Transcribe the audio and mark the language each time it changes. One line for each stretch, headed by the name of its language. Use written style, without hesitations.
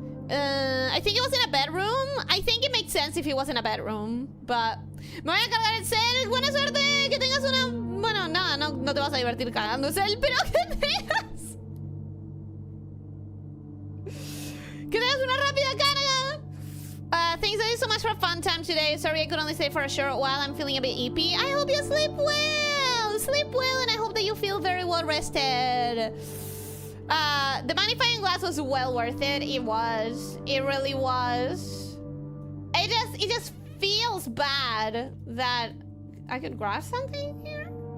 English: I think it was in a bedroom. I think it makes sense if it was in a bedroom, but...
Spanish: Me voy a cargar el cel. Buena suerte. Que tengas una... Bueno, nada, no te vas a divertir cargando el cel, pero que tengas... Que tengas una rápida carga.
English: Thanks, I did so much for a fun time today. Sorry I could only stay for a short while. I'm feeling a bit eepy. I hope you sleep well. Sleep well, and I hope that you feel very well rested. The magnifying glass was well worth it. It was. It really was. It just feels bad that I could grab something here.